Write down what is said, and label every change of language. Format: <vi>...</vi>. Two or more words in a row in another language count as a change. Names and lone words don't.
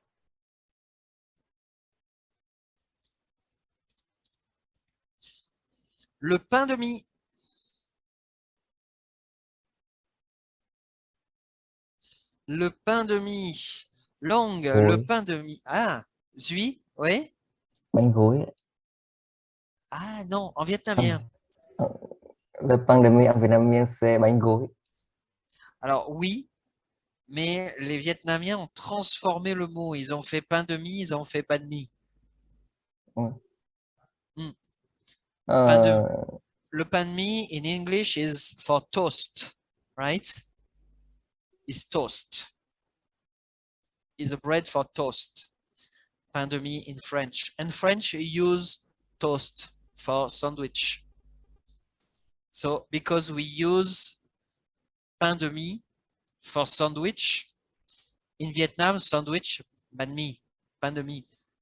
<fr>Le pain de mie. Le pain de mie. Long, le</fr> <vi>Gối.</vi> <fr>pain de mie. Ah, zui, oui?</fr> <vi>Bánh gối.</vi> <fr>Ah non, en À, vietnamien. le pain de mie en vietnamien c'est</fr> <vi>bánh gối.</vi> <fr>Alors oui, mais les Vietnamiens ont transformé le mot. Ils ont fait pain de mie, ils ont fait pas de mie. Ừ. Hmm. Pain de, Ờ,</fr> <en>le</en> <fr>pain de mie</fr> <en>in English is for toast, right? Is toast. Is a bread for toast.</en> <fr>Pain de mie</fr> <en>in French. And French use toast for sandwich. So because we use</en> <fr>pain de mie</fr> <en>for sandwich, in Vietnam, sandwich,</en> <vi>banh mi,</vi> <fr>pain de mie.</fr>